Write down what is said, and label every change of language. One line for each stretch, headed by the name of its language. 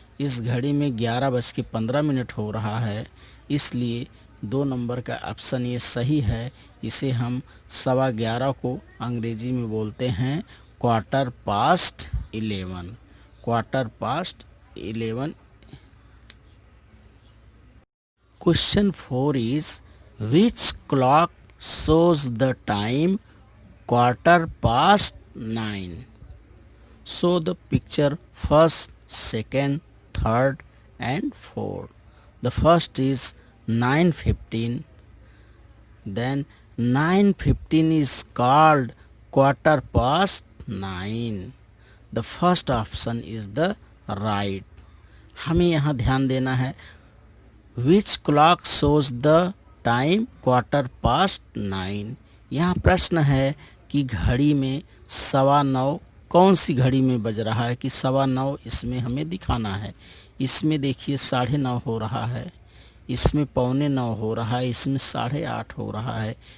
Hindi: इस घड़ी में 11:15 हो रहा है। इसलिए 2 नंबर का ऑप्शन ये सही है। इसे हम 11:15 को अंग्रेजी में बोलते हैं 11:15, 11:15।
English: Question 4 is which clock shows the time 9:15? Show the picture first, second, third and fourth. The first is 9:15. Then 9:15 is called 9:15. The first option is the right.
Hindi: हमें यहाँ ध्यान देना है।
English: Which clock shows the time 9:15?
Hindi: यहाँ प्रश्न है कि घड़ी में 9:15 कौन सी घड़ी में बज रहा है कि 9:15 इसमें हमें दिखाना है। इसमें देखिए 9:30 हो रहा है, इसमें 9:45 हो रहा है, इसमें 8:30 हो रहा है।